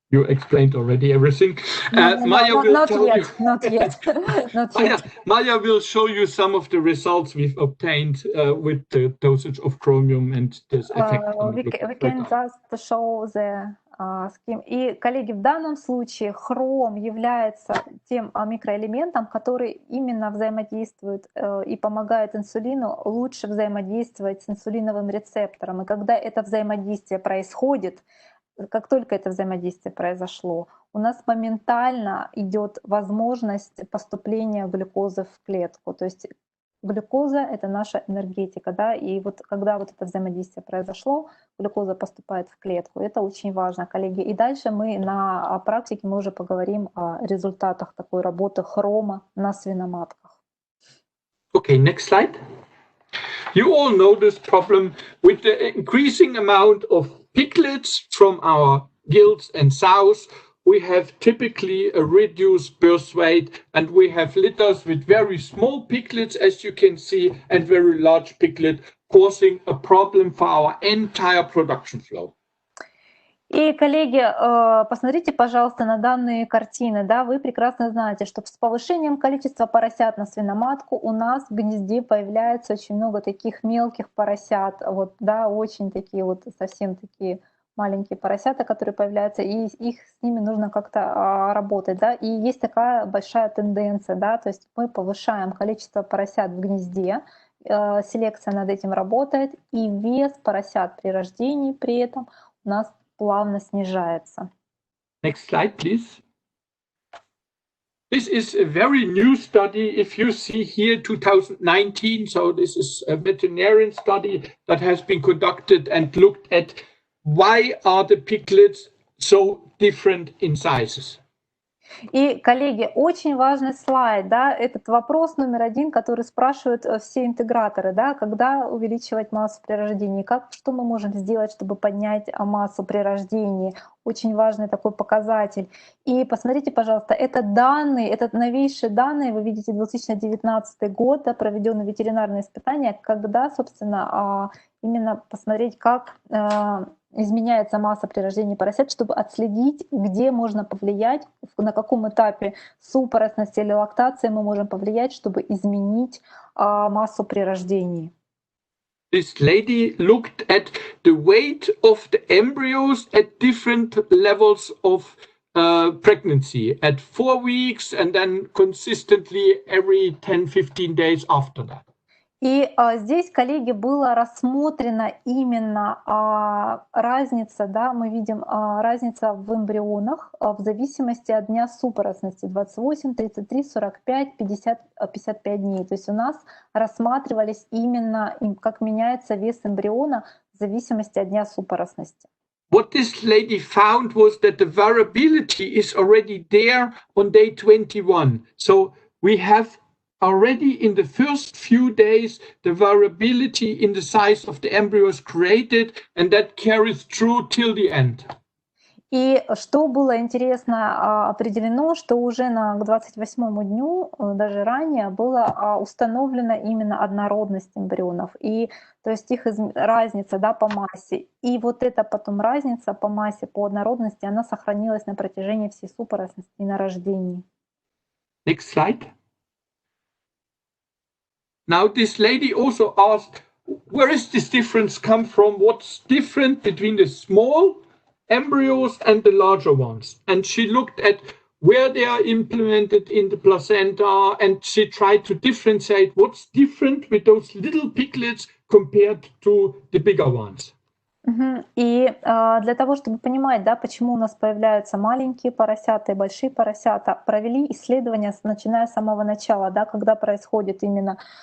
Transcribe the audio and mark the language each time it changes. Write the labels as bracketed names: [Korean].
[English] You explained already everything. Maya will tell you. Not yet. Maya will show you some of the results we've obtained with the dosage of chromium and this effect. We can just show the scheme. [Russian] И, коллеги, в данном случае хром является тем микроэлементом, который именно взаимодействует и помогает инсулину лучше взаимодействовать с инсулиновым рецептором. И когда это взаимодействие происходит, как только это взаимодействие произошло, у нас моментально идет возможность поступления глюкозы в клетку. То есть глюкоза — это наша энергетика, да, и вот когда вот это взаимодействие произошло, глюкоза поступает в клетку. Это очень важно, коллеги. И дальше мы на практике мы уже поговорим о результатах такой работы хрома на свиноматках. [English] Okay, next slide. You all know this problem with the increasing amount of piglets from our gilts and sows. We have typically a reduced birth weight, and we have litters with very small piglets, as you can see, and very large piglet, causing a problem for our entire production flow. [Russian] И, коллеги, посмотрите, пожалуйста, на данные картины. Да, вы прекрасно знаете, что с повышением количества поросят на свиноматку у нас в гнезде появляется очень много таких мелких поросят. Вот, да, очень такие вот совсем такие маленькие поросята, которые появляются, и с ними нужно как-то работать. Да? И есть такая большая тенденция, да, то есть мы повышаем количество поросят в гнезде, селекция над этим работает, и вес поросят при рождении при этом у нас плавно снижается. [English] Next slide, please. This is a very new study. If you see here 2019, so this is a veterinarian study that has been conducted and looked at why are the piglets so different in sizes. [Russian] И, коллеги, очень важный слайд, да, этот вопрос номер один, который спрашивают все интеграторы, да, когда увеличивать массу при рождении, что мы можем сделать, чтобы поднять массу при рождении, очень важный такой показатель. И посмотрите, пожалуйста, это данные, это новейшие данные, вы видите 2019 год, да, проведенные ветеринарные испытания, когда, собственно, именно посмотреть, как изменяется масса при рождении поросят, чтобы отследить, где можно повлиять, на каком этапе супоросности или лактации мы можем повлиять, чтобы изменить массу при рождении. [English] This lady looked at the weight of the embryos at different levels of pregnancy, at 4 weeks and then consistently every 10-15 days after that. [Russian] И здесь, коллеги, была рассмотрена именно разница, да, мы видим разница в эмбрионах в зависимости от дня супоросности 28, 33, 45, 50, 55 дней. То есть у нас рассматривались именно, как меняется вес эмбриона в зависимости от дня супоросности. [English] What this lady found was that the variability is already there on day 21. So we have already in the first few days the variability in the size of the embryos created, and that carries through till the end. [Russian] И что было интересно определено, что уже к 28-му дню, даже ранее, была установлена именно однородность эмбрионов, и то есть их разница, да, по массе. И вот эта потом разница по массе, по однородности, она сохранилась на протяжении всей супоросности и на рождении. [English] Next slide. Now this lady also asked, where is this difference come from? What's different between the small embryos and the larger ones? And she looked at where they are implemented in the placenta, and she tried to differentiate what's different with those little piglets compared to the bigger ones. [Russian] И для того, чтобы понимать, да, почему у нас появляются маленькие поросята и большие поросята, провели исследования, начиная с самого начала, да, когда происходит именно